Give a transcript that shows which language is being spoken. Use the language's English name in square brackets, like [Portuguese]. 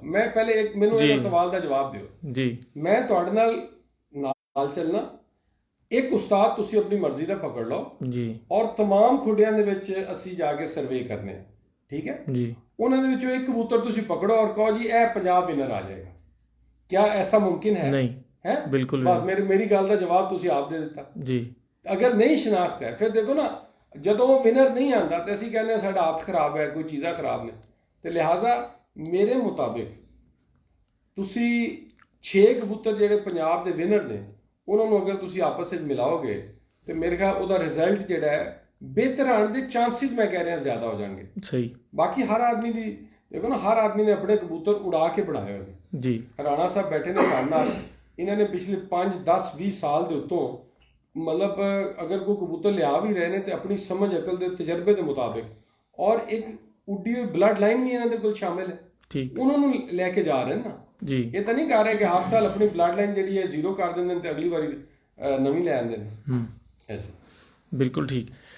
[Punjabi] ਮੈਂ ਪਹਿਲੇ ਇੱਕ ਮੈਨੂੰ ਇਹ ਸਵਾਲ ਦਾ ਜਵਾਬ ਦਿਓ ਜੀ। ਮੈਂ ਤੁਹਾਡੇ ਨਾਲ ਚੱਲਣਾ, ਇੱਕ ਉਸਤਾਦ ਤੁਸੀਂ ਆਪਣੀ ਮਰਜ਼ੀ ਦਾ ਪਕੜ ਲਓ ਜੀ ਔਰ तमाम ਖੁੱਡਿਆਂ ਦੇ ਵਿੱਚ ਅਸੀਂ ਜਾ ਕੇ ਸਰਵੇ ਕਰਨੇ ਆ, ਠੀਕ ਹੈ ਜੀ। ਉਹਨਾਂ ਦੇ ਵਿੱਚੋਂ ਇੱਕ ਕਬੂਤਰ ਤੁਸੀਂ ਪਕੜੋ ਔਰ ਕਹੋ ਜੀ ਇਹ ਪੰਜਾਬ ਵਿਨਰ ਆ ਜਾਏਗਾ। [Hindi] क्या ऐसा मुमकिन है? नहीं है, बिल्कुल नहीं। [Punjabi] मेरी गल का जवाब तुसी आप दे दिता जी। [Hindi] अगर नहीं शनाख्त है फिर देखो ना, [Punjabi] ਜਦੋਂ ਵਿਨਰ ਨਹੀਂ ਆਂਦਾ ਤੇ ਅਸੀਂ ਕਹਿੰਦੇ ਆ ਸਾਡਾ ਹੱਥ ਖਰਾਬ ਹੈ, ਕੋਈ ਚੀਜ਼ਾਂ ਖਰਾਬ ਨੇ। ਤੇ ਲਿਹਾਜ਼ਾ ਮੇਰੇ ਮੁਤਾਬਿਕ ਤੁਸੀਂ 6 ਕਬੂਤਰ ਜਿਹੜੇ ਪੰਜਾਬ ਦੇ ਵਿਨਰ ਨੇ ਉਹਨਾਂ ਨੂੰ ਅਗਰ ਤੁਸੀਂ ਆਪਸ ਵਿੱਚ ਮਿਲਾਓਗੇ ਤੇ ਮੇਰੇ ਖਿਆਲ ਉਹਦਾ ਰਿਜ਼ਲਟ ਜਿਹੜਾ ਹੈ ਬਿਹਤਰ ਆਉਣ ਦੇ ਚਾਂਸਿਸ ਮੈਂ ਕਹਿ ਰਿਹਾ ਜ਼ਿਆਦਾ ਹੋ ਜਾਣਗੇ। ਸਹੀ। ਬਾਕੀ ਹਰ ਆਦਮੀ ਦੀ ਦੇਖੋ ਨਾ, ਹਰ ਆਦਮੀ ਨੇ ਆਪਣੇ ਕਬੂਤਰ ਉਡਾ ਕੇ ਬਣਾਏ ਹੋਏ ਨੇ ਜੀ। ਰਾਣਾ ਸਾਹਿਬ ਬੈਠੇ ਨੇ ਸਾਡੇ ਨਾਲ, ਇਹਨਾਂ ਨੇ ਪਿਛਲੇ 5 10 20 ਸਾਲ ਦੇ ਉੱਤੋਂ [Hindi] मतलब अगर कोई कबूतर लिया भी रहे तो अपनी समझ अकल के तजर्बे के मुताबिक और एक उड्डी हुई ब्लड लाइन भी इन्होंने कोल शामिल है, ठीक, उन्होंने लेके जा रहे हैं ना जी। ये तो नहीं कह रहे कि हर साल अपनी ब्लड लाइन जी है जीरो कर देंगे तो अगली बारी नवी ले आते हैं। बिल्कुल ठीक।